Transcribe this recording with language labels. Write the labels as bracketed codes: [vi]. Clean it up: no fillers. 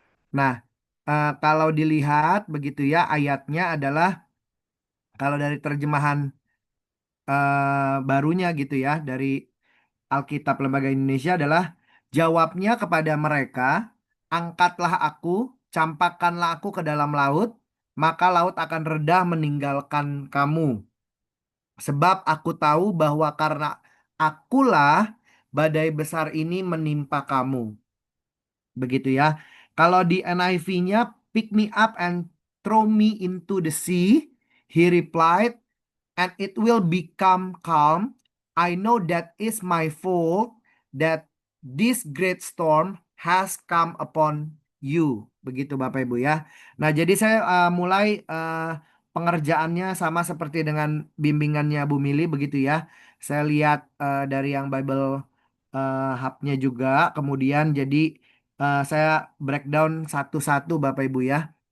[id] Nah, kalau dilihat begitu ya, ayatnya adalah kalau dari terjemahan barunya gitu ya, dari Alkitab Lembaga Indonesia adalah jawabnya kepada mereka, angkatlah aku, campakkanlah aku ke dalam laut, maka laut akan reda meninggalkan kamu. Sebab aku tahu bahwa karena akulah badai besar ini menimpa kamu. Begitu ya. Kalau di NIV-nya, [en] pick me up and throw me into the sea. He replied, and it will become calm. I know that is my fault that this great storm has come upon you. [id] Begitu Bapak Ibu ya. Nah, jadi saya mulai pengerjaannya sama seperti dengan bimbingannya Bu Mili begitu ya. Saya lihat dari yang Bible Hub-nya juga. Kemudian jadi saya breakdown satu-satu Bapak Ibu ya.